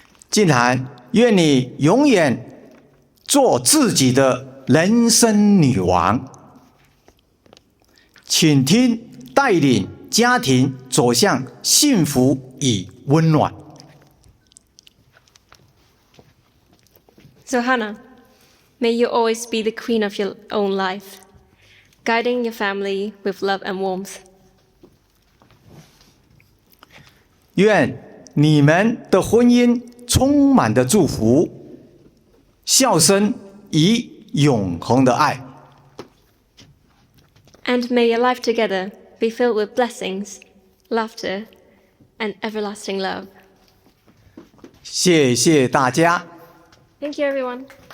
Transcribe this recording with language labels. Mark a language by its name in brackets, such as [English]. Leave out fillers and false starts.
[Chinese] 静涵，愿你永远做自己的人生女王。请听带领家庭走向幸福与温暖。 [English] Zohanna, may you always be the queen of your own life, guiding your family with love and warmth. [Chinese] 愿你们的婚姻充满着祝福、笑声与永恒的爱。 [English] And may your life together be filled with blessings, laughter, and everlasting love. [Chinese] 谢谢大家。 [English] Thank you, everyone.